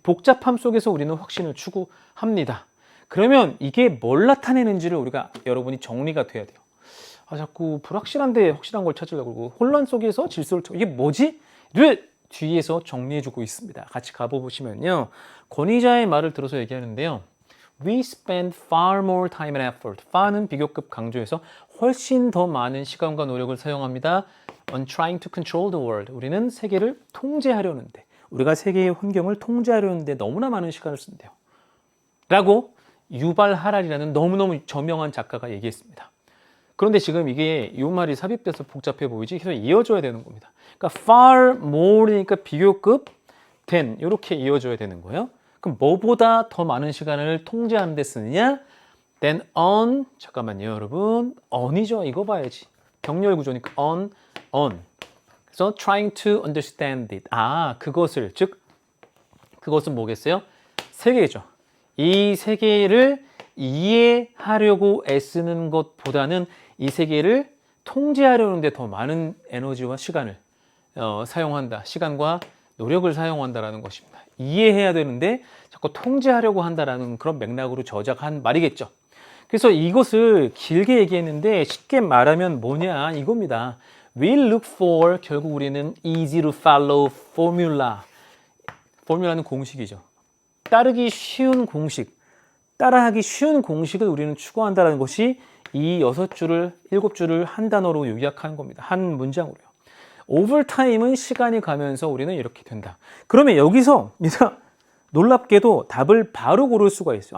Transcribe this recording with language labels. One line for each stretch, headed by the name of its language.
Korean: 복잡함 속에서 우리는 확신을 추구합니다. 그러면 이게 뭘 나타내는지를 우리가 여러분이 정리가 돼야 돼요. 자꾸 불확실한데 확실한 걸 찾으려고 그러고 혼란 속에서 질서를 이게 뭐지? 를 뒤에서 정리해주고 있습니다. 같이 가보시면요. 권위자의 말을 들어서 얘기하는데요.
English: We spend far more time and effort.
Korean: far는 비교급 강조해서 훨씬 더 많은 시간과 노력을 사용합니다.
English: on trying to control the world.
Korean: 우리는 세계를 통제하려는데, 우리가 세계의 환경을 통제하려는데 너무나 많은 시간을 쓴대요. 라고 유발 하랄이라는 너무너무 저명한 작가가 얘기했습니다. 그런데 지금 이게 이 말이 삽입돼서 복잡해 보이지 계속 이어져야 되는 겁니다. 그러니까 far more니까 비교급 than 이렇게 이어져야 되는 거예요. 그럼 뭐보다 더 많은 시간을 통제하는 데 쓰느냐?
English: then on,
Korean: 잠깐만요 여러분, on이죠. 이거 봐야지. 병렬 구조니까 on. 그래서
English: trying to understand it.
Korean: 그것을, 즉 그것은 뭐겠어요? 세계죠. 이 세계를 이해하려고 애쓰는 것보다는 이 세계를 통제하려는 데 더 많은 에너지와 시간을 사용한다. 시간과 노력을 사용한다라는 것입니다. 이해해야 되는데 자꾸 통제하려고 한다라는 그런 맥락으로 저작한 말이겠죠. 그래서 이것을 길게 얘기했는데 쉽게 말하면 뭐냐 이겁니다.
English: We'll look for,
Korean: 결국 우리는
English: easy to follow formula.
Korean: 포뮬라는 공식이죠. 따르기 쉬운 공식, 따라하기 쉬운 공식을 우리는 추구한다는 것이 이 6줄을, 7줄을 한 단어로 요약하는 겁니다. 한 문장으로요. 오버타임은 시간이 가면서 우리는 이렇게 된다. 그러면 여기서 놀랍게도 답을 바로 고를 수가 있어요.